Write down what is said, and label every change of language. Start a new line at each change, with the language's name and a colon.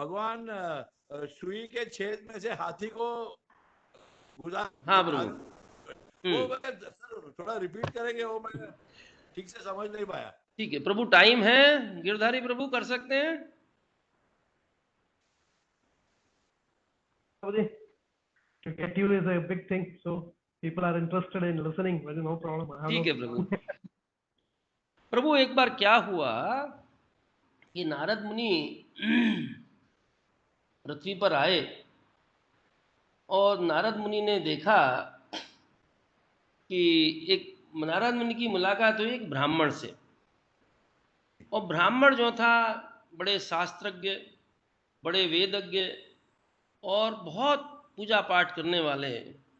Hindi: भगवान सुई के छेद में से हाथी को गुजार हाँ प्रभु। वो सर थोड़ा रिपीट करेंगे, वो मैं ठीक से समझ नहीं पाया। ठीक है प्रभु, टाइम है, गिरधारी प्रभु कर सकते हैं।
English: To get you is a big thing, so people are interested in listening. There is no problem.
Hindi: ठीक है प्रभु। प्रभु एक बार क्या हुआ कि नारद मुनि पृथ्वी पर आए और नारद मुनि ने देखा कि एक नारद मुनि की मुलाकात हुई एक ब्राह्मण से, और ब्राह्मण जो था बड़े शास्त्रज्ञ, बड़े वेदज्ञ और बहुत पूजा पाठ करने वाले हैं।